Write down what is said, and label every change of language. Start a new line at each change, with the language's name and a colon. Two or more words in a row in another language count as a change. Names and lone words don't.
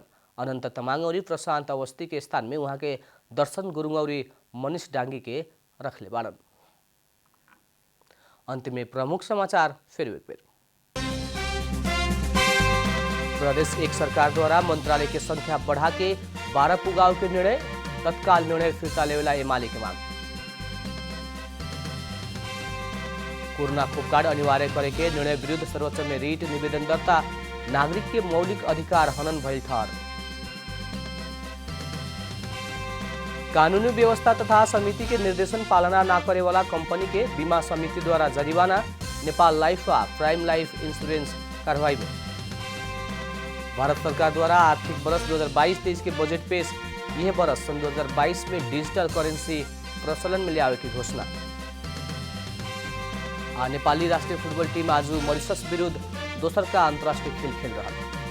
Bhojpuri: अनंत तमांग और प्रशांत अवस्थी के स्थान में वहाँ के दर्शन गुरुङ और मनीष डांगी के रखले बाड़न। अंत में प्रमुख समाचार फिर एक बेर। प्रदेश एक सरकार द्वारा मंत्रालय की संख्या बढ़ा के 12 पुगाव के निर्णय तत्काल निर्णय फिर्ता लेवेला एमाले के मांग। कोरोना खोप कार्ड अनिवार्य करे के निर्णय विरुद्ध सर्वोच्च में रिट निवेदन दर्ता। नागरिक के मौलिक अधिकार हनन भइल ठहर। कानूनी व्यवस्था तथा समिति के निर्देशन पालना न करे वाला कंपनी के बीमा समिति द्वारा जरिवाना। नेपाल लाइफ व प्राइम लाइफ इंश्योरेंस कार्रवाई में। भारत सरकार द्वारा आर्थिक वर्ष 2022-23 के बजट पेश। यह वर्ष सन 2022 में डिजिटल करेंसी प्रचलन में लियावे की घोषणा। नेपाली राष्ट्रीय फुटबॉल टीम आज मॉरिशस विरुद्ध दोसर का अंतर्राष्ट्रीय खेल खेल रहा है।